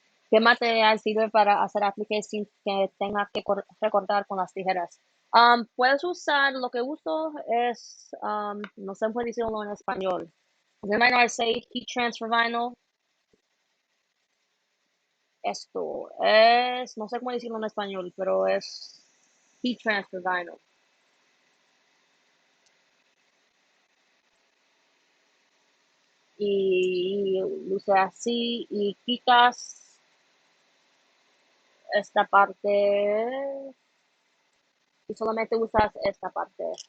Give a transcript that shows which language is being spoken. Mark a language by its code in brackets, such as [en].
[es] ¿Qué material sirve para hacer apliques sin que tenga que recortar con las tijeras? Puedes usar, lo que uso es, no sé cómo decirlo en español. [en] Then I know I say heat transfer vinyl. [es] Esto es, no sé cómo decirlo en español, pero es heat transfer vinyl. Y luce así y quitas esta parte y solamente usas esta parte.